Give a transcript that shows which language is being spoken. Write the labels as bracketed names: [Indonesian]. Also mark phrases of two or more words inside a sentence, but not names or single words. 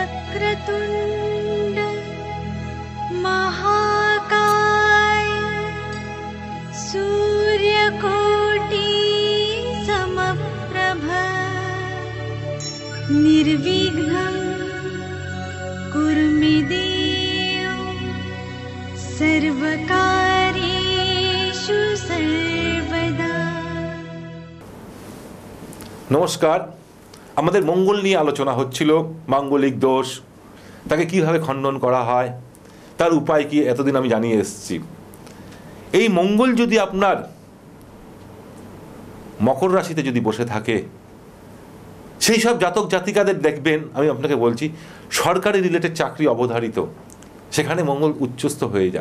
[Sanskrit] वक्रतुण्ड महाकाय सूर्यकोटि समप्रभ निर्विघ्नं कुरु मे देव सर्वकार्येषु सर्वदा। [Bangla] নমস্কার। আমাদের মঙ্গল নিয়ে আলোচনা হচ্ছিল, মাঙ্গলিক দোষ, তাকে কিভাবে খণ্ডন করা হয়, তার উপায় কি এতদিন আমি জানিয়ে এসেছি। এই মঙ্গল যদি আপনার মকর রাশিতে যদি বসে থাকে, সেই সব জাতক জাতিকাদের দেখবেন, আমি আপনাকে বলছি, সরকারি রিলেটেড চাকরি অবধারিত, সেখানে মঙ্গল উচ্চস্থ হয়ে যায়।